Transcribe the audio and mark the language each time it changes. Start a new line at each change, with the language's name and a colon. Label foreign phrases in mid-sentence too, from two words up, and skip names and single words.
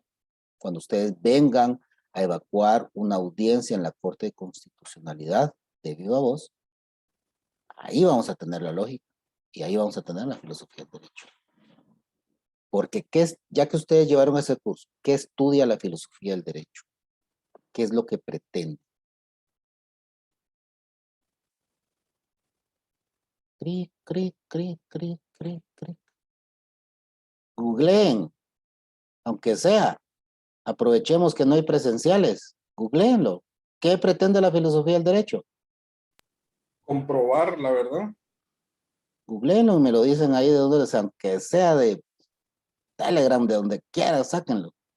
Spanish: Cuando ustedes vengan a evacuar una audiencia en la Corte de Constitucionalidad de viva voz, ahí vamos a tener la lógica y ahí vamos a tener la filosofía del derecho. Porque ya que ustedes llevaron ese curso, ¿qué estudia la filosofía del derecho? ¿Qué es lo que pretende? Cric, cric, cric, cric, cric, cric. Googleen, aunque sea. Aprovechemos que no hay presenciales. Googleenlo. ¿Qué pretende la filosofía del derecho? Comprobar la verdad. Googleenlo y me lo dicen ahí de donde sea, aunque sea de Telegram, de donde quiera, sáquenlo.